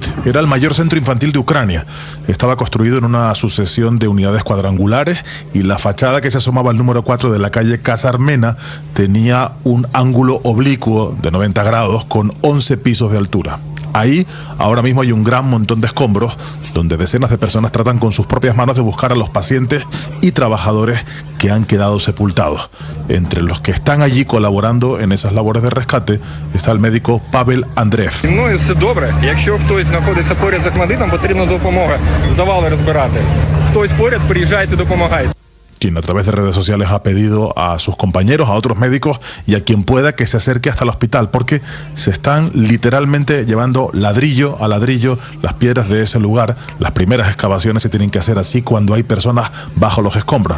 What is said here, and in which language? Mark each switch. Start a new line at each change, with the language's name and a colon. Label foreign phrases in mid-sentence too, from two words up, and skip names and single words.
Spanish: Era el mayor centro infantil de Ucrania. Estaba construido en una sucesión de unidades cuadrangulares y la fachada que se asomaba al número 4 de la calle Casa Armena tenía un ángulo oblicuo de 90 grados con 11 pisos de altura. Ahí ahora mismo hay un gran montón de escombros donde decenas de personas tratan con sus propias manos de buscar a los pacientes y trabajadores que han quedado sepultados. Entre los que están allí colaborando en esas labores de rescate está el médico Pavel Andreev.
Ukrainian: Ну, все добре. Якщо хтось знаходиться поряд з Охмадитом, потрібна допомога. Завали розбирати. Хтось поряд, приїжджайте, допомагайте.
Spanish: Quien a través de redes sociales ha pedido a sus compañeros, a otros médicos y a quien pueda que se acerque hasta el hospital, porque se están literalmente llevando ladrillo a ladrillo las piedras de ese lugar. Las primeras excavaciones se tienen que hacer así cuando hay personas bajo los escombros.